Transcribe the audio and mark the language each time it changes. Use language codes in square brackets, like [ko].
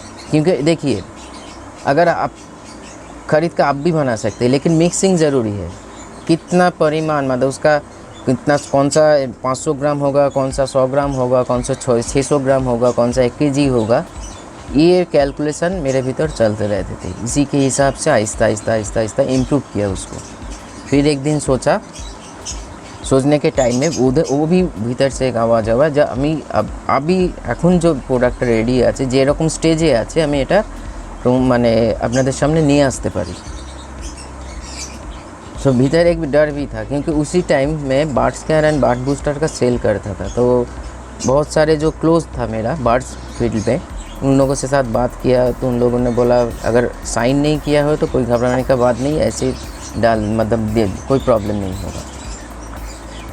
[hi] क्योंकि देखिए, अगर आप ख़रीद कर आप भी बना सकते हैं, लेकिन मिक्सिंग ज़रूरी है। कितना परिमाण, मतलब उसका कितना, कौन सा 500 ग्राम होगा, कौन सा 100 ग्राम होगा, कौन सा 600 ग्राम होगा, कौन सा 1 kg होगा, ये कैलकुलेशन मेरे भीतर चलते रहते थे। इसी के हिसाब से आहिस्ता आहिस्ता इम्प्रूव किया उसको। फिर एक दिन सोचने के टाइम में वो भी भीतर से एक आवाज़ आवा, [bn] যে আমি এখন जो প্রোডাক্টটা রেডি আছে, যে এরকম স্টেজে আছে, আমি এটা মানে আপনাদের সামনে নিয়ে আসতে পারি। [hi] सो भीतर एक डर भी था, क्योंकि उसी टाइम में birds care and bird booster का सेल करता था। तो बहुत सारे जो क्लोज था मेरा बर्ड्स फील्ड में, उन लोगों से साथ बात किया, तो उन लोगों ने बोला अगर साइन नहीं किया हो तो कोई घबराने का बात नहीं, ऐसे मतलब कोई प्रॉब्लम नहीं होगा।